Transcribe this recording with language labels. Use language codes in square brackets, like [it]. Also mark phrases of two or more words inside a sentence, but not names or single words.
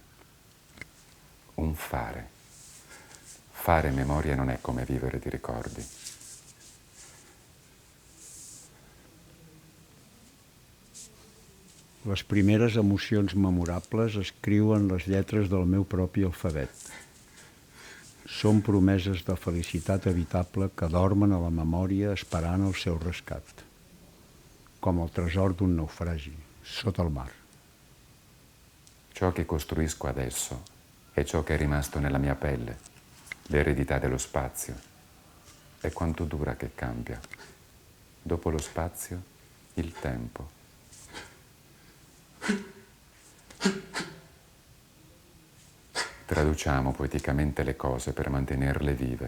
[it] Un fare. Fare memoria non è come vivere di ricordi. [ca] Les primeres emocions memorables escriuen les lletres del meu propi alfabet. Són promeses de felicitat evitable que dormen a la memòria esperant el seu rescat, com el tresor d'un naufragi sota [it] il mar. Ciò che costruisco adesso è ciò che è rimasto nella mia pelle, l'eredità dello spazio. È quanto dura che cambia. Dopo lo spazio, il tempo. Traduciamo poeticamente le cose per mantenerle vive.